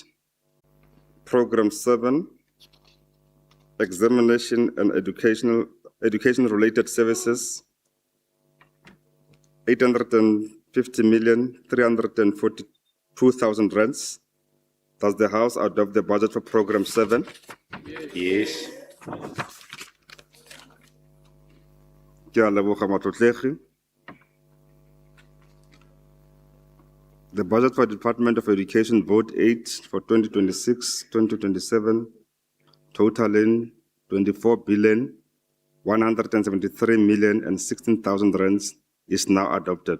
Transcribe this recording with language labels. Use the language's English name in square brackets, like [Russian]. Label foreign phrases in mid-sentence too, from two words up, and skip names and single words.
[English] Program 7, Examination and Education-related Services, 850,342,000 rands. Does the House adopt the budget for Program 7? Yes. [Tswana] Ke a leboga matlotlegi. [English] The budget for Department of Education Vote 8 for 2026-2027 totaling 24,173,016,000 rands is now adopted.